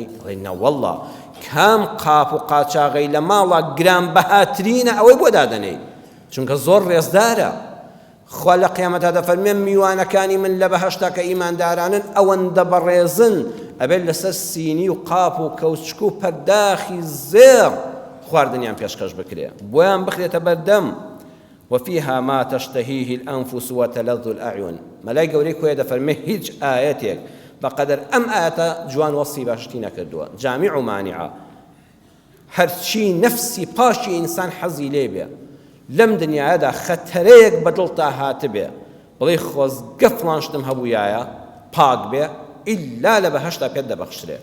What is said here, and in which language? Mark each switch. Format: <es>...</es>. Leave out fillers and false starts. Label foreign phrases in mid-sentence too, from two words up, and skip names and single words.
<ckb>ئەڵێ نەوەڵڵا کام قاپ و قاچاغەی لە ماڵە گرانبەهاترینە ئەوەی بۆ دادەنەی، چونکە زۆر ڕێزدارە. خوا لە قیامەتدا دەفەرمێ میوانەکانی من لە بەهەشتا کە ئیماندارانن ئەوەندە بەڕێزن ئەبێت لەسەر سینی و قاپ و کەوچک و پەرداخی زێڕ خواردنیان پێشکەش بکرێ، بۆیان بخرێتە بەردەم.</ckb> <ar>وفيها ما تشتهيه الأنفس وتلذ الأعين.</ar> <ckb>مەلای گەورەی کۆیە دەفەرمێ هیچ ئاەتێک بەقەدەر ئەم ئاەتە جوان وەسی باشتی نەکردووە، جامیع و مانیعە. هەرچی نەفسی پاشی ئینسان حەزی لێ بێ لەم دنیادا خەتەرەیەک بەدڵتا هاتبێ، بڵێ خۆزگە فڵان شتم هەبوویایە پاک بێ، ئیلا لە بەهەشتا پێت دەبەخشرێ.</ckb>